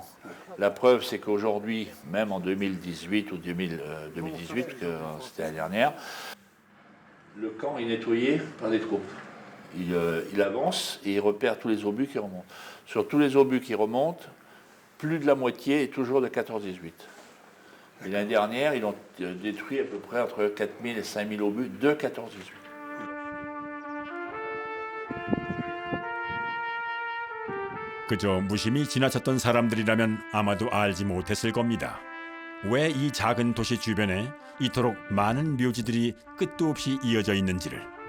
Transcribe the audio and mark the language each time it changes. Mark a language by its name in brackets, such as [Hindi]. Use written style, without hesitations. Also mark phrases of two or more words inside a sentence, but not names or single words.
[French] La preuve, c'est qu'aujourd'hui, même en 2018 ou 2018, parce que c'était la dernière, le camp est nettoyé par des troupes. Il avance et il repère tous les obus qui remontent. Sur tous les obus qui remontent, plus de la moitié est toujours de 14-18. Et l'année dernière, ils ont détruit à peu près entre 4000 et 5000 obus de 14-18. [Korean] 그저 무심히 지나쳤던 사람들이라면 아마도 알지 못했을 겁니다. 왜 이 작은 도시 주변에 이토록 많은 묘지들이 끝도 없이 이어져 있는지를.